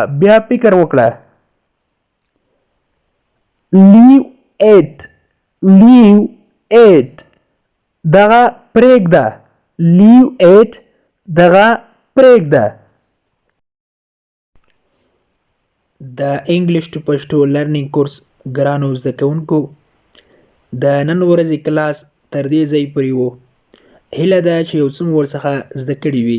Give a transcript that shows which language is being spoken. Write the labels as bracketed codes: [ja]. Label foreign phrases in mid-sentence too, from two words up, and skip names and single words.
[ps] بیا فکر وکړه. [en] leave it. leave it. [ps] دغه پرېږده. [en] leave it. [ps] دغه پرېږده. د [en] English to Pashto learning course [ps] ګرانو زده کوونکو، د نن ورځې کلاس تر دې ځای پورې و. هیله ده چې یو څه مو ورڅخه زده کړي وي.